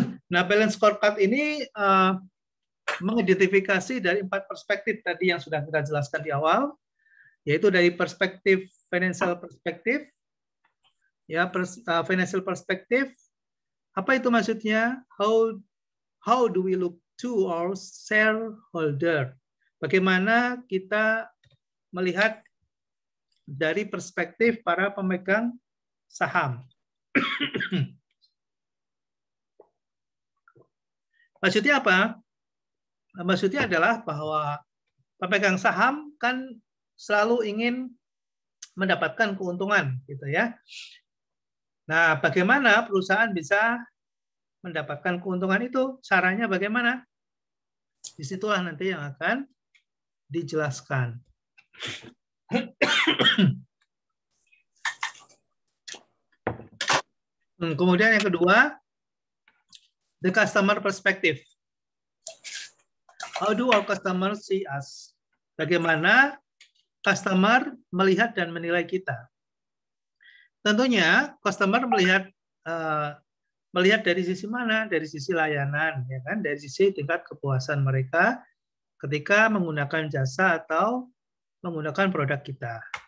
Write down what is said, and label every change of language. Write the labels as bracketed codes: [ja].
[id] Nah, balance scorecard ini mengidentifikasi dari 4 perspektif tadi yang sudah kita jelaskan di awal, yaitu dari perspektif financial perspektif, ya, financial perspektif. Apa itu maksudnya? [en] How do we look to our shareholder? [id] Bagaimana kita melihat dari perspektif para pemegang saham. Maksudnya apa? Maksudnya adalah bahwa pemegang saham kan selalu ingin mendapatkan keuntungan, gitu ya. Nah, bagaimana perusahaan bisa mendapatkan keuntungan itu? Caranya bagaimana? Disitulah nanti yang akan dijelaskan. Kemudian yang kedua, [en] the customer perspective. How do our customers see us? [id] Bagaimana customer melihat dan menilai kita? Tentunya customer melihat dari sisi mana? Dari sisi layanan, ya kan? Dari sisi tingkat kepuasan mereka ketika menggunakan jasa atau menggunakan produk kita.